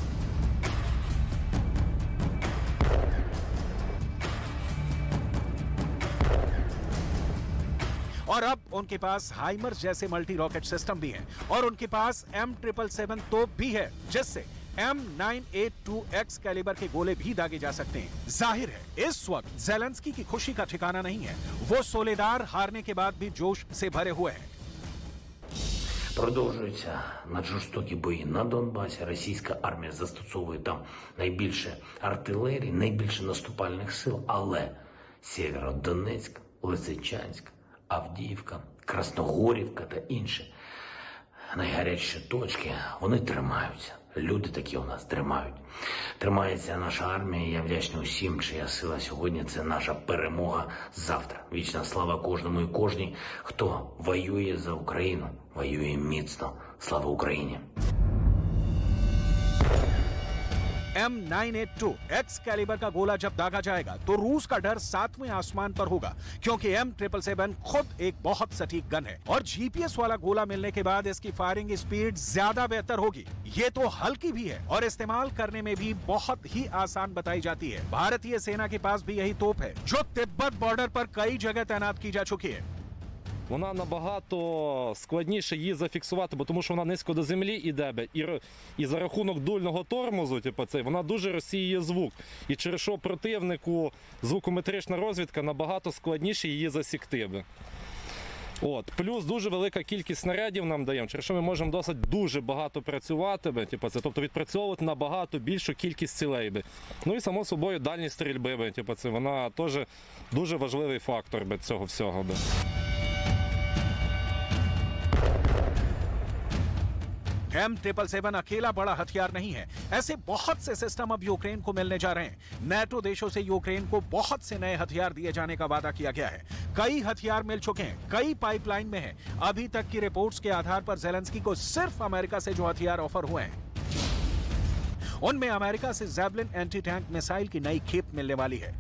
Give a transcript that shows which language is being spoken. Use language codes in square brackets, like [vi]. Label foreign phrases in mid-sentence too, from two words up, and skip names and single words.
[hi] और अब उनके पास हाइमर्स जैसे [en] multi rocket system [hi] भी हैं और उनके पास M777 तोप भी है, जिससे M982X कैलिबर के गोले भी दागे जा सकते हैं। जाहिर है इस वक्त ज़ेलेंस्की की खुशी का ठिकाना नहीं है। वो सोलेदार हारने के बाद भी जोश से भरे हुए हैं। [uk] Продовжуються наджорстокі бої на Донбасі. Російська армія застосовує там найбільше артилерії, найбільше наступальних сил, але Сєвєродонецьк, Лисичанськ, Авдіївка, Красногорівка та інші найгарячіші точки, вони тримаються. Люди такі у нас тримають. Тримається наша армія, я вдячний усім, чия сила сьогодні – це наша перемога завтра. Вічна слава кожному і кожній, хто воює за Україну, воює міцно. Слава Україні! [hi] M982X कैलिबर का गोला जब दागा जाएगा तो रूस का डर 7वें आसमान पर होगा, क्योंकि M777 खुद एक बहुत सटीक गन है और GPS वाला गोला मिलने के बाद इसकी [en] firing speed [hi] ज्यादा बेहतर होगी। ये तो हल्की भी है और इस्तेमाल करने में भी बहुत ही आसान बताई जाती है। भारतीय सेना के पास भी यही तोप है, जो तिब्बत बॉर्डर पर कई जगह तैनात की जा चुकी है। [uk] Вона набагато складніше її зафіксувати, бо тому що вона низько до землі іде, і за рахунок дульного тормозу, вона дуже розсіює звук. І через що противнику звукометрична розвідка набагато складніше її засікти. Плюс дуже велика кількість снарядів нам даємо, через що ми можемо досить дуже багато працювати, тобто відпрацьовувати набагато більшу кількість цілей. Ну і само собою дальність стрільби, вона теж дуже важливий фактор цього всього. [hi] M777 अकेला बड़ा हथियार नहीं है। ऐसे बहुत से सिस्टम अब यूक्रेन को मिलने जा रहे हैं। नेटो देशों से यूक्रेन को बहुत से नए हथियार दिए जाने का वादा किया गया है। कई हथियार मिल चुके हैं, कई पाइपलाइन में हैं। अभी तक की रिपोर्ट्स के आधार पर ज़ेलेंस्की को सिर्फ अमेरिका से जो हथियार ऑफर हुए हैं, उनमें अमेरिका से ज़ैबलिन [en] anti tank missile [hi] की नई खेप मिलने वाली है।